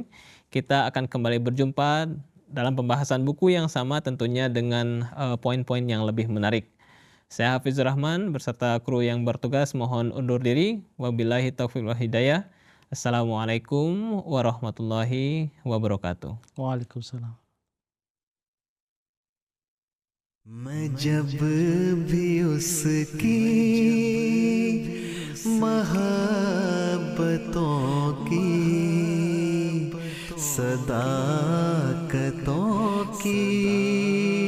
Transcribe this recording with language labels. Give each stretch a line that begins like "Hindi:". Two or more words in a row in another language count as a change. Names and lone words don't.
Indonesian: Kita akan kembali berjumpa dalam pembahasan buku yang sama tentunya dengan poin-poin yang lebih menarik. Saya Hafizur Rahman beserta kru yang bertugas mohon undur diri.
Arabic: وبالله التوفيق والهداية. السلام عليكم ورحمة الله وبركاته.
Indonesian: Waalaikumsalam.
Urdu: میں جب بھی اس کی محبتوں کی صداقتوں کی